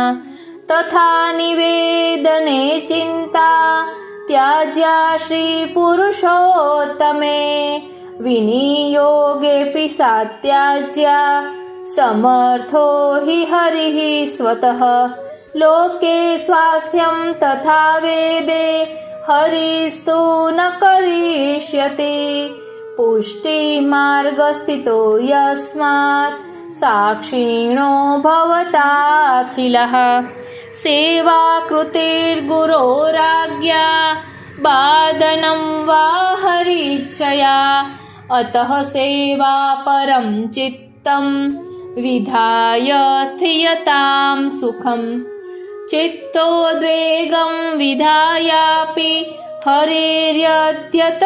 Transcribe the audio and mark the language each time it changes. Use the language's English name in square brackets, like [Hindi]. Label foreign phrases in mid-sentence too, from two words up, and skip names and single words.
[Sanskrit] તથા નિવેદને ચિંતા ત્યાજ્યા શ્રી પુરુષોત્તમે વિનિયોગેપી સાત્યાજ્યા સમર્થો હિ હરિઃ સ્વતઃ. લોકે સ્વાસ્થ્યમ તથા વેદે હરિસ્તુ ન કરિષ્યતિ પુષ્ટિ માર્ગ સ્થિતો યસ્માત साक्षिणो भवताखिलः सेवाकृतिर्गुरोराज्ञा बादनं वा हरिच्छया अतः सेवा परं चित्तं विधाय स्थीयतां सुखं चित्तोद्वेगं विधायापि हरिर्यद्यत